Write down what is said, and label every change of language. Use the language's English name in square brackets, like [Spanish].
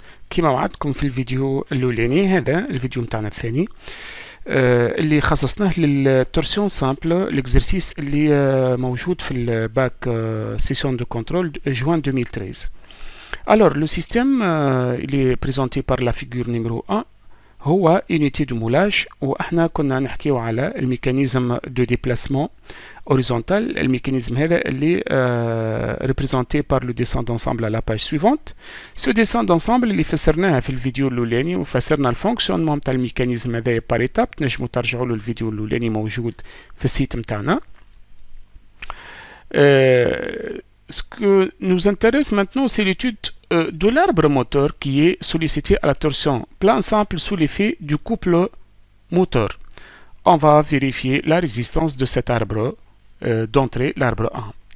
[Arabic] كما وعدتكم في الفيديو الاولاني، هذا الفيديو متاعنا الثاني اللي خصصناه للتورسيون سامبل، الاكزرسيس اللي موجود في الباك سيسيون دو كنترول جوان 2013. [French] Alors le système il est présenté par la figure numéro 1 هو unité de moulage، [Arabic] واحنا كنا نحكيو على الميكانيزم دو ديبلاسمون [French] horizontal. [Arabic] الميكانيزم هذا اللي [French] représenté par le dessin d'ensemble à la page suivante. Ce dessin d'ensemble [Arabic] اللي فسرناها في الفيديو الاولاني، وفسرنا الفونكسيونمون نتاع الميكانيزم هذا بار ايتاب. تنجموا ترجعوا له، الفيديو الاولاني موجود في السيت نتاعنا. [French] Ce que nous intéresse maintenant, c'est l'étude de l'arbre moteur qui est sollicité à la torsion plein simple sous l'effet du couple moteur. On va vérifier la résistance de cet arbre d'entrée, l'arbre 1.